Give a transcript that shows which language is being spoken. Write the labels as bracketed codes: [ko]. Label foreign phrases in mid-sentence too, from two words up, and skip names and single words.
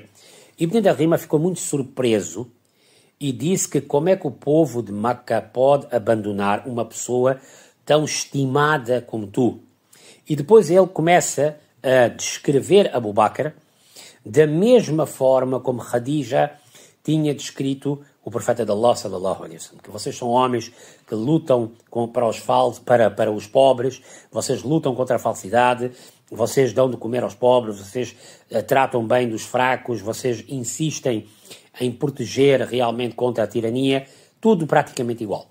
[pt] Ibn Daghina ficou muito surpreso e disse que como é que o povo de Meca pode abandonar uma pessoa tão estimada como tu? E depois ele começa a descrever Abu Bakr da mesma forma como Khadija tinha descrito o profeta de Allah, [ar] صلى الله عليه وسلم, [pt] que vocês são homens que lutam para os pobres, vocês lutam contra a falsidade vocês dão de comer aos pobres, vocês tratam bem dos fracos, vocês insistem em proteger realmente contra a tirania, tudo praticamente igual.